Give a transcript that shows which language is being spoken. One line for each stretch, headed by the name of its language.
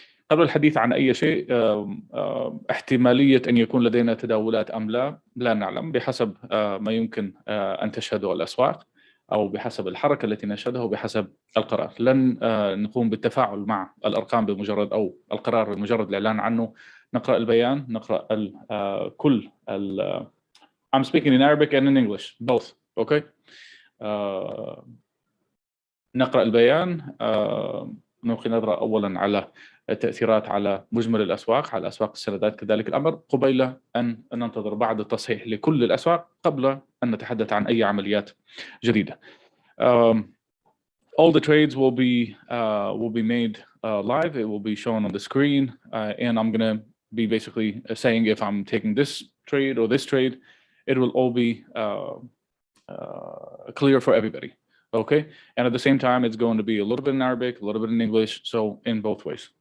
Arabic: قبل الحديث عن أي شيء، احتمالية أن يكون لدينا تداولات أم لا نعلم، بحسب ما يمكن أن تشهده الأسواق، أو بحسب الحركة التي نشهدها، وبحسب القرار. لن نقوم بالتفاعل مع الأرقام بمجرد، أو القرار بمجرد الإعلان عنه. نقرأ البيان، نقرأ كل
English: I'm speaking in Arabic and in English both. Okay.
Arabic: نقرأ البيان. ممكن نقرأ أولا على التأثيرات على مجمل الأسواق، على أسواق السندات كذلك الأمر، قبيل أن ننتظر بعد التصحيح لكل الأسواق قبل أن نتحدث عن أي عمليات جديدة.
English: All the trades will be made live. It will be shown on the screen, and I'm gonna be basically saying if I'm taking this trade or this trade. It will all be clear for everybody. Okay, and at the same time, it's going to be a little bit in Arabic, a little bit in English, so in both ways.